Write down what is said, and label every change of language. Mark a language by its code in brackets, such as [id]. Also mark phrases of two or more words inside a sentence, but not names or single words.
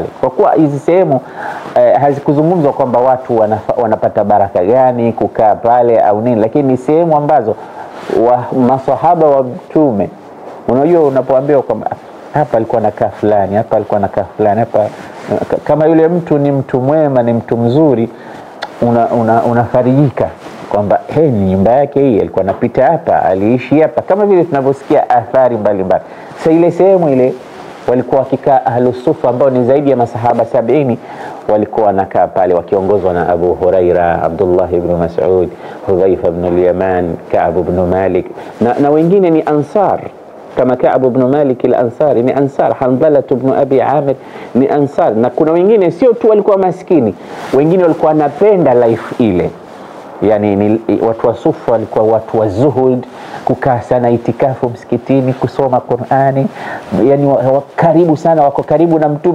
[sw] Kwa kuwa hizi sehemu hazikuzungumzwa kwamba watu wanapata baraka gani kukaa pale au nini, lakini ni sehemu ambazo masahaba wa Mtume, unajua unapoambiwa kwamba hapa alikuwa anakaa fulani, hapa alikuwa anakaa fulani, hapa, kama yule mtu ni mtu mwema, ni mtu mzuri, unafarijika kwamba ni nyumba yake hii, alikuwa anapita hapa, aliishi hapa, kama vile tunavyosikia athari mbalimbali. Sasa ile sehemu ile walikuwa wakikaa ahlu sufa ambao ni zaidi ya masahaba 70, walikuwa wanakaa pale wakiongozwa na Abu Huraira, Abdullah ibn Mas'ud, Hudhaifa ibn al-Yaman, Ka'b ibn Malik, na wengine ni ansar kama Ka'b ibn Malik al-Ansari ni ansar, Hanzala ibn Abi Amir ni ansar. Na kuna wengine sio tu walikuwa maskini, wengine walikuwa wanapenda life ile. Yani ni watu wa sufa walikuwa watu wa zuhud, kukaa sana itikafu msikitini, kusoma Qur'ani, yani karibu sana, wako karibu na Mtume.